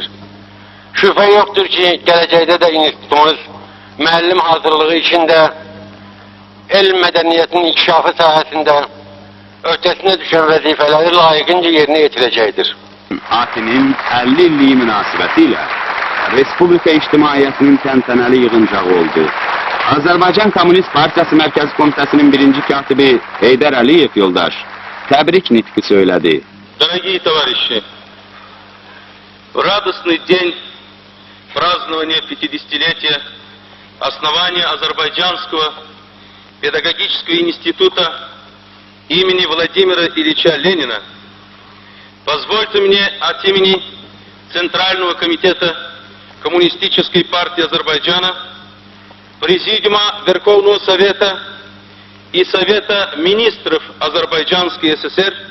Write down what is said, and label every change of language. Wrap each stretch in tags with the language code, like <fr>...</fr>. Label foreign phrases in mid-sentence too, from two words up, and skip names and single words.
<az>Şübhə yoxdur ki, gələcəkdə də institutumuz müəllim hazırlığı içində elm mədəniyyətinin inkişafı sahəsində ötəsinə düşən vəzifələri layiqincə yerinə yetirəcəkdir. ATİ-nin 50 illiyi münasibəti ilə Respublika İctimaiyyətinin təntənəli yığıncağı oldu. Azərbaycan Komünist Partiyası Mərkəzi Komitəsinin birinci katibi Heydər Əliyev yoldaş təbrik nitqi söylədi.</az> <ru>Дорогие товарищи, в радостный день празднования 50-летия основания Азербайджанского педагогического института имени Владимира Ильича Ленина, позвольте мне от имени Центрального комитета Коммунистической партии Азербайджана, Президиума Верховного Совета и Совета министров Азербайджанской ССР</ru>